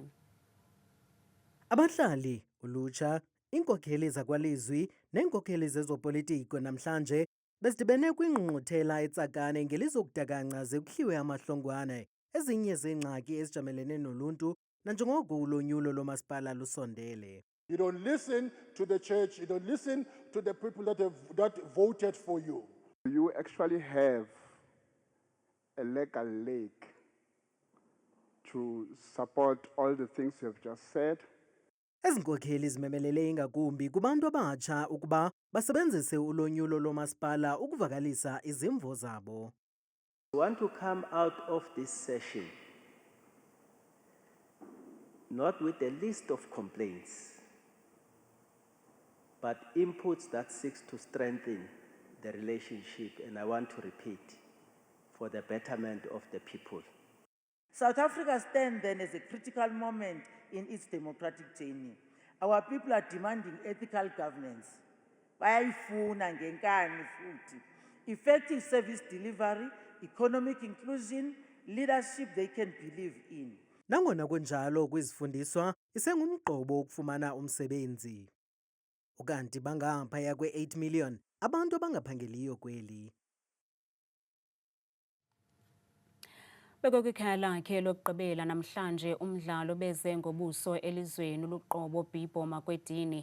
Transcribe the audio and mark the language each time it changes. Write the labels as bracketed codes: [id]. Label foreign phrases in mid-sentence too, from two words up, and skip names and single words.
[xh] Abahlali, ulutsha, iinkokheli zakwalizwi neenkokheli zezopolitiko namhlanje besidibene kwingqungquthela eTsakane ngelizokudakangca zekuhliwe amahlongwane ezinye zeengxaki ezijamelene noluntu nanjengoko ulonyulo lomasipala lusondele. [en] You don't listen to the church, you don't listen to the people that voted for you. You actually have a legal leg to support all the things you have just said. [xh] Ezi nkokheli zimemelele ingakumbi kubantu abatsha ukuba basebenzise ulonyulo lomasipala ukuvakalisa izimvo zabo. [en] We want to come out of this session not with a list of complaints, but inputs that seeks to strengthen the relationship, and I want to repeat, for the betterment of the people. South Africa stands then as a critical moment in its democratic journey. Our people are demanding ethical governance. [xh] Bayayifuna ngenkani futhi. [en] Effective service delivery, economic inclusion, leadership they can believe in. [xh] Nangona kunjalo kwizifundiswa isengumqobo wokufumana umsebenzi. Ukanti bangaphaya kwe-8 million abantu abangaphangeliyo kweli. Bekokwikhaya lakhe lokugqibela namhlanje umdlalo beze ngobuso elizweni luqobo Bhibho Makwedini.